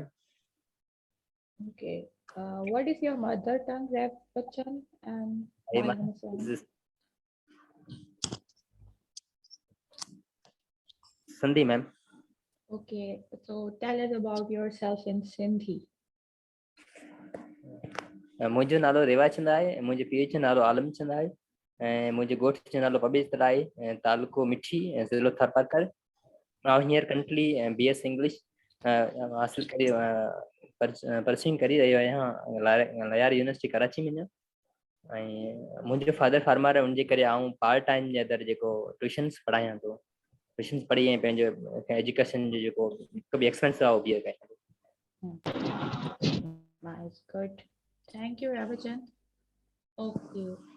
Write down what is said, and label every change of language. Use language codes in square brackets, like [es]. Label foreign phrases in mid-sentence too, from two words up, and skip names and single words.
[en] Okay. What is your mother tongue, Bachchan? And Hey, Malam Hussain? this is Sandhi, ma'am. Okay. So tell us about yourself in Sindhi. [sd] मुंहिंजो नालो रेवाचंद आहे मुंहिंजे पीउ जो नालो आलमचंद आहे ऐं मुंहिंजे घोट जो नालो पबेजतल आहे ऐं तालुको मिठी ऐं ज़िलो थारपारकर आउं हींअर करंटली BS इंग्लिश हासिल करे परस्यूइंग करे रहियो आहियां लयार यूनिवर्सिटी कराची में ऐं मुंहिंजो [en] father farmer [sd] आहे उनजे करे आउं [en] part time [sd] जे अंदरि जेको ट्यूशन्स पढ़ायां थो ट्यूशन्स पढ़ी ऐं पंहिंजो एजुकेशन जो जेको हिकु बि एक्सपेंस आहे उहो बि कयां [en] Nice, good. Thank you, Ravachan. Okay.